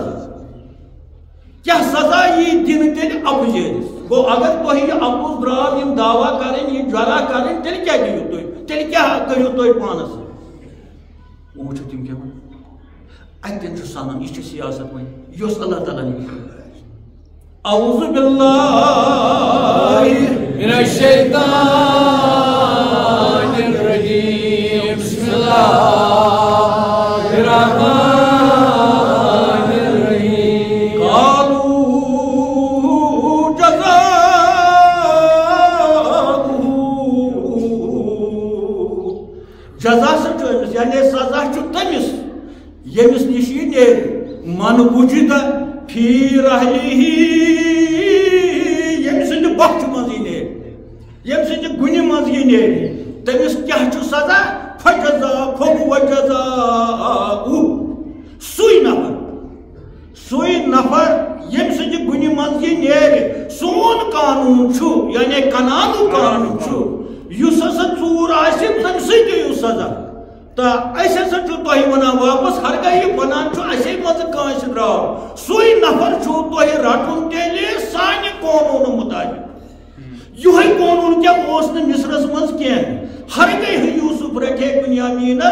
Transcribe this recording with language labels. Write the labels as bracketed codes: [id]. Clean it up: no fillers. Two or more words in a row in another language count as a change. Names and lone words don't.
[ks] کیٛاہ سزا یی دِنہٕ تیٚلہِ اَپُزٲرِس گوٚو اگر تۄہہِ یہِ اَپُز درٛاو یِم دعوا کَرٕنۍ یہِ جرح کَرٕنۍ تیٚلہِ کیٛاہ دِیِو تُہۍ تیٚلہِ کیٛاہ کٔرِو تُہۍ پانس وٕچھِو تِم کیٛاہ وَنان اَتٮ۪ن چھُ سَنان یہِ چھِ سیاست وۄنۍ یۄس اللہ تعالیٰ نِش [ar] اعوذ باللہ من الشیطان الرجیم بسم اللہ الرحمن الرحیم قالوا جزا [ks] سے چھُ أمِس یعنی سزا چھُ تٔمِس ییٚمِس نِش یہِ نیرِ [ar] من وُجِد فی رحلِہ [ks] ییٚمہِ سٕنٛدِ بۄچھِ منٛز یہِ نیرِ ییٚمہِ سٕنٛدِ گُنہِ منٛز یہِ نیرِ تٔمِس کیٛاہ چھُ سزا [ar] فَهُوَ جَزاؤُهُ [ks] سُے نفر ییٚمہِ سٕنٛدِ گُنہِ منٛز یہِ نیرِ سون قانوٗن چھُ یعنی کنانُک قانوٗن چھُ یُس ہسا ژوٗر آسہِ تٔمسٕے دِیِو سزا تہٕ أسۍ ہسا چھُ تۄہہِ ونان واپس ہرگاہ یہِ ونان چھُ اَسے منٛزٕ کٲنٛسہِ درٛاو سُے نفر چھُو تۄہہِ رٹُن تیٚلہِ سانہِ قونوٗنہٕ مُطٲبِق یِہوے قونوٗن کیٛاہ اوس نہٕ مصرس منٛز کینٛہہ ہرگاہ یوٗسف رٹہِ بُنیامینس